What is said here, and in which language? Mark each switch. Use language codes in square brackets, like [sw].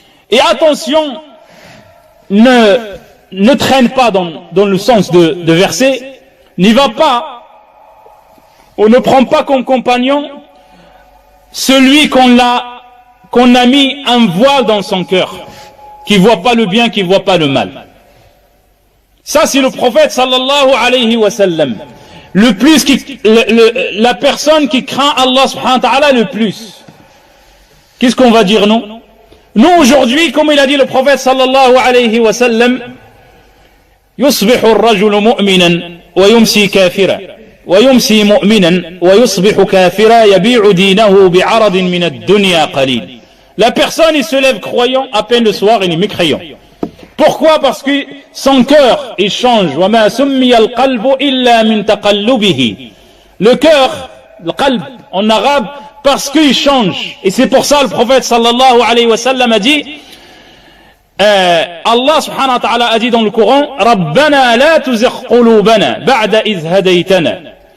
[fr] Et attention, ne traîne pas dans le sens de verset, n'y va pas, ou ne prend pas comme compagnon celui qu'on a mis un voile dans son cœur, qui voit pas le bien, qui voit pas le mal. Ça, c'est le prophète sallallahu alayhi wa sallam. La personne qui craint Allah subhanahu wa ta'ala le plus. Qu'est-ce qu'on va dire nous? Nous aujourd'hui, comme il a dit le prophète sallallahu alayhi wa sallam, [ar] يصبح الرجل مؤمنا ويمسي كافرا ويمسي مؤمنا ويصبح كافرا يبيع دينه بعرض من الدنيا قليل. [fr] La personne, il se lève croyant, à peine le soir, il est mécréant. Pourquoi? Parce que son cœur, il change. [ar] وَمَا سُمِّيَ الْقَلْبُ إِلَّا مِنْ تَقَلُّبِهِ. [fr] Le cœur, le qalb, en arabe, parce qu'il change. Et c'est pour ça le prophète sallallahu alayhi wa sallam a dit, Allah subhanahu wa ta'ala a dit dans le Coran, [ar] رَبَّنَا لَا تُزِغْ قُلُوبَنَا بَعْدَ إِذْ هَدَيْتَنَا.